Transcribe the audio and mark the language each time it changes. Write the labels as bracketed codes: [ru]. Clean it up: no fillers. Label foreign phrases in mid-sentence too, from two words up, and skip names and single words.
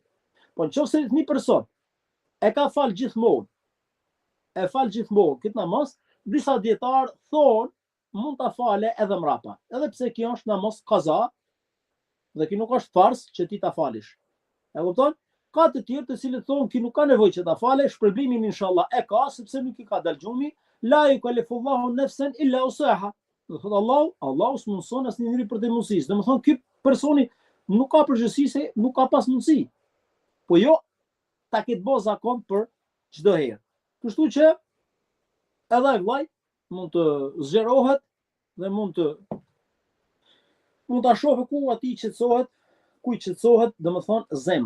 [sq] Po nëse një person e ka fal gjithmonë, këtë namaz, disa dietar thonë mund ta fale edhe mrapa. Edhe pse kjo është namaz kaza dhe kjo nuk është fars që ti ta falish. E kupton? Ka të tjerë të cilët thonë që nuk ka nevojë që ta fale, shpërblimin inshallah e ka, sepse nuk i ka dalë gjumi, [ar] لا يكلف الله نفسا إلا وسعها. [sq] Do thotë Allahu s'mundson asnjë njeri për të mundësisë. Domethënë ky personi nuk ka përgjegjësi se nuk ka pas mundësi. Po jo ta ketë bë zakon për çdo herë. Kështu që edhe ai vllai mund të zgjerohet dhe mund ta shohë ku aty qetësohet, ku i qetësohet, domethënë zemra.